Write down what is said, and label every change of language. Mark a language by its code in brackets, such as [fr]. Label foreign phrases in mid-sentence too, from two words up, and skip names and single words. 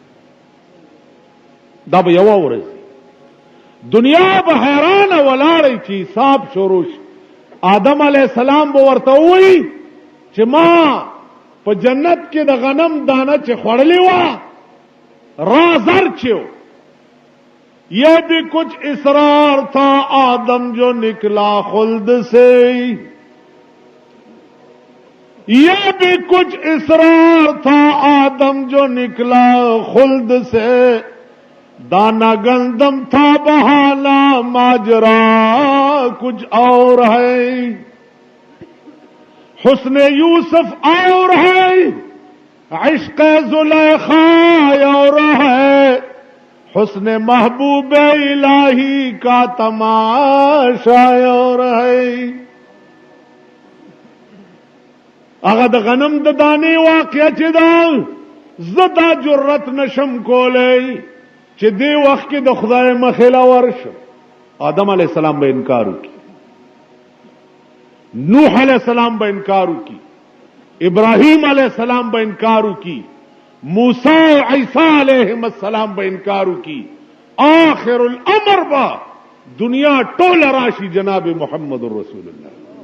[ps] دا به یوه ورځ دنیا به حیران ولاړی چې حساب شروع شي آدم علیہ السلام به ورته وایي چې ما په جنت کې د غنم دانه چې خوړلې وه رازر چو [ur] یہ بھی کچھ اصرار تھا آدم جو نکلا خلد سے یہ بھی کچھ اصرار تھا آدم جو نکلا خلد سے دانا گندم تھا بہانا ماجرا کچھ اور ہے حسن یوسف اور ہے عشق زلیخا اور ہے حسن محبوب الہی کا تماشا اور ہے [ps] هغه د غنم د دانې واقعه چې دا زدا جرأت نشم کولی چې دې وخت کې د خدای مخې لا ورشم آدم علیہ السلام به انکار وکړي نوح علیہ السلام به انکار وکړي ابراہیم علیہ السلام به انکار وکړي موسی او عیسی علیهم السلام به انکار وکړي آخر الامر با دنیا ټول راشي جناب محمد رسول الله